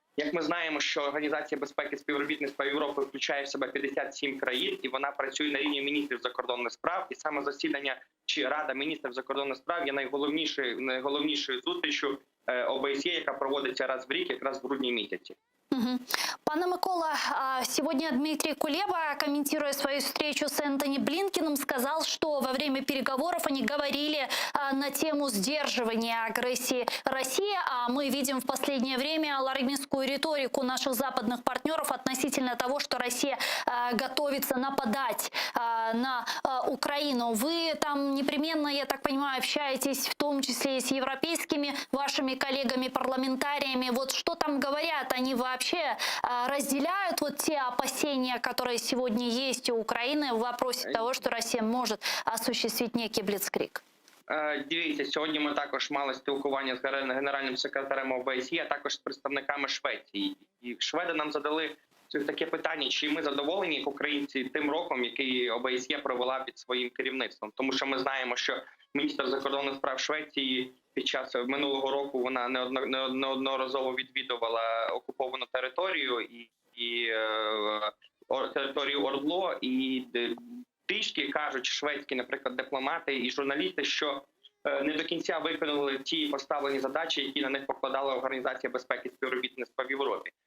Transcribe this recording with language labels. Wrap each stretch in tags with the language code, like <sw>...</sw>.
<uk>Як ми знаємо, що Організація безпеки і співробітництва Європи включає в себе 57 країн, і вона працює на рівні міністрів закордонних справ. І саме засідання чи Рада міністрів закордонних справ є найголовнішою зустрічю ОБСЄ, яка проводиться раз в рік, якраз в грудні місяці.</uk> <ru>Пане Микола, сегодня Дмитрий Кулеба, комментируя свою встречу с Энтони Блинкеном, сказал, что во время переговоров они говорили на тему сдерживания агрессии России, а мы видим в последнее время алармистскую риторику наших западных партнеров относительно того, что Россия готовится нападать на Украину. Вы там непременно, я так понимаю, общаетесь в том числе и с европейскими вашими коллегами-парламентариями. Вот что там говорят? Они вообще разделяют вот те опасения, которые сегодня есть у Украины в вопросе того, что Россия может осуществить некий бліцкриг?</ru> <uk>Дивіться, сьогодні ми також мали спілкування з генеральним секретарем ОБСЄ, а також з представниками Швеції. І шведи нам задали таке питання, чи ми задоволені, як українці, тим роком, який ОБСЄ провела під своїм керівництвом. Тому що ми знаємо, що міністр закордонних справ Швеції під час минулого року вона неодноразово відвідувала окуповану територію і територію ОРДЛО, і трішки кажуть шведські, наприклад, дипломати і журналісти, що не до кінця виконали ті поставлені задачі, які на них покладала Організація безпеки і співробітництва в Європі.</uk>